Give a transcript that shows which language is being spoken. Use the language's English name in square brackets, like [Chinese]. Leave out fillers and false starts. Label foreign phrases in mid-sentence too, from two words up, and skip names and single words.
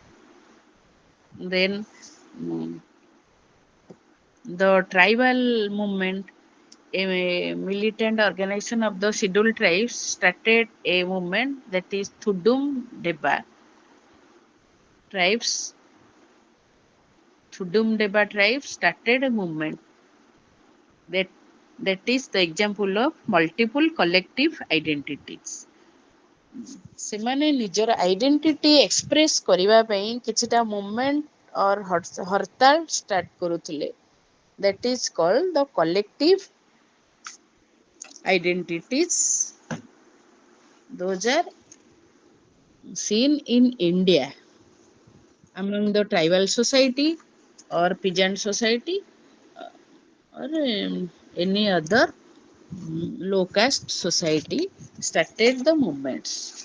[English] Then mm, the tribal movement, a militant organization of the scheduled tribes, started a movement that is Thudum Deba tribes. Thudum Deba tribes started a movement that is the example of multiple collective identities. [Odia] ସେମାନେ ନିଜର [English] identity express [Odia] କରିବା ପାଇଁ କିଛିଟା [English] movement or [Odia] ହରତାଳ ଷ୍ଟାର୍ଟ କରୁଥିଲେ. [English] That is called the collective identities. Those are seen in India among the tribal society or peasant society or any other low caste society started the movements.